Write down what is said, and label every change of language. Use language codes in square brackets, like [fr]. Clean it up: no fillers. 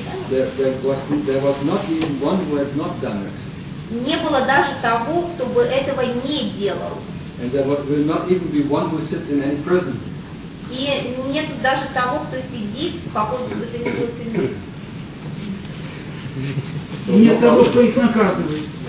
[en] there was not even one who has not done it. [ru] Не было даже того, кто бы этого не делал. [en] And there will not even be one who sits in any prison. [ru] И нет даже того, кто сидит в каком-то бы то ни было тюрьме. Нет того, кто их наказывает.